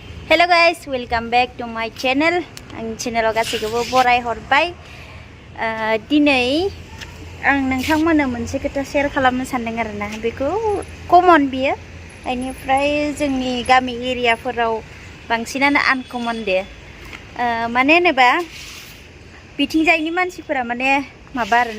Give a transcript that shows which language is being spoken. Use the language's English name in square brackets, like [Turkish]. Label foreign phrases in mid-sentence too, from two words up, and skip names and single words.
[English] Hello guys, welcome back to my channel. [Bodo] Ang channel गासैखौबो बराय हरबाय. दिनै आं नोंथांमोननो मोनसे खोथा शेयार खालामनो सानदों आरोना. बेखौ कमन बियो. बेनिफ्राय जोंनि गामि एरियाफोराव बांसिनानो आनकमन दे. माने होनोबा बिथिंजायनि मानसिफोरा माने माबा आरोना.